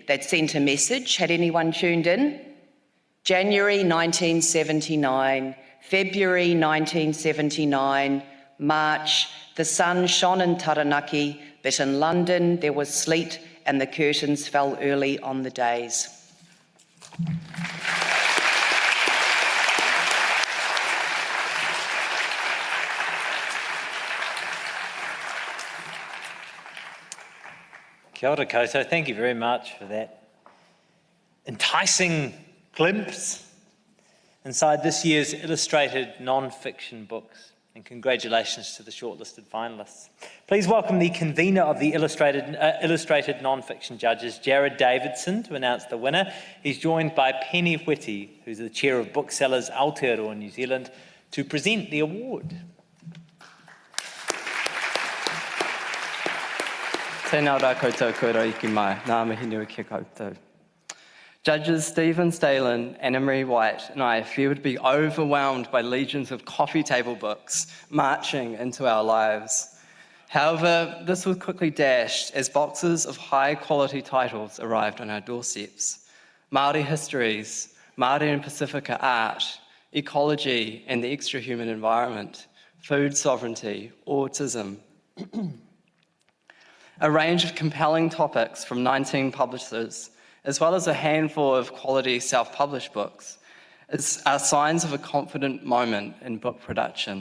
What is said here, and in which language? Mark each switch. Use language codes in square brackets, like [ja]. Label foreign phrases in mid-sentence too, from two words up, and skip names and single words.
[en] They'd sent a message. Had anyone tuned in? January 1979, February 1979, March, the sun shone in Taranaki, but in London there was sleet and the curtains fell early on the days. [mi] Kia ora koutou, [en] thank you very much for that enticing glimpse inside this year's illustrated non-fiction books, and congratulations to the shortlisted finalists. Please welcome the convener of the illustrated non-fiction judges, Jared Davidson, to announce the winner. He's joined by Penny Whitty, who's the chair of Booksellers Aotearoa New Zealand, to present the award. [mi] Tēnā rā koutou kura iki mai, nā mihi nui kia koutou. [en] Judges Stephen Stalin, Anna-Marie White, and I feared to be overwhelmed by legions of coffee table books marching into our lives. However, this was quickly dashed as boxes of high-quality titles arrived on our doorsteps. Māori histories, Māori and Pacifica art, ecology and the extra-human environment, food sovereignty, autism. A range of compelling topics from 19 publishers, as well as a handful of quality self-published books, are signs of a confident moment in book production.